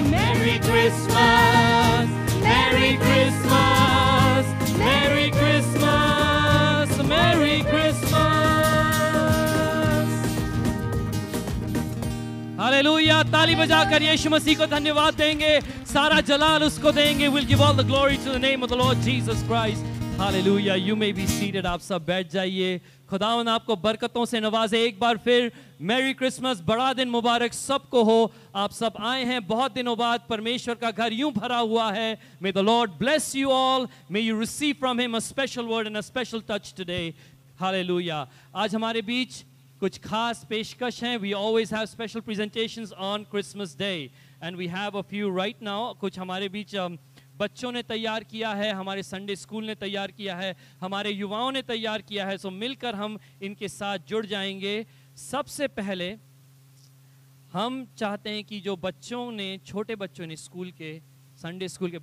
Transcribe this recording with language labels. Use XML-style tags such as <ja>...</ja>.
<en>Merry Christmas, Merry Christmas, Merry Christmas, Merry Christmas.</en> <hi>Hallelujah. ताली बजाकर यीशु मसीह को धन्यवाद देंगे, सारा जलाल उसको देंगे।</hi> <en>We'll give all the glory to the name of the Lord Jesus Christ.</en> <hi>Hallelujah.</hi> <en>You may be seated.</en> <hi>आप सब बैठ जाइए। खुदावन आपको बरकतों से नवाजे। एक बार फिर मैरी क्रिसमस, बड़ा दिन मुबारक सबको हो। आप सब आए हैं बहुत दिनों बाद, परमेश्वर का घर यूं भरा हुआ है।</hi> <en>May the Lord bless you all. May you receive from him a special word and a special touch today.</en> <hi>Hallelujah. आज हमारे बीच कुछ खास पेशकश हैं।</hi> <en>We always have special presentations on Christmas Day and we have a few right now.</en> <hi>कुछ हमारे बीच बच्चों ने तैयार किया है, हमारे संडे स्कूल ने तैयार किया है, हमारे युवाओं ने तैयार किया है। सो मिलकर हम इनके साथ जुड़ जाएंगे। सबसे पहले हम चाहते हैं कि जो बच्चों ने, छोटे बच्चों ने, स्कूल के, संडे स्कूल के</hi>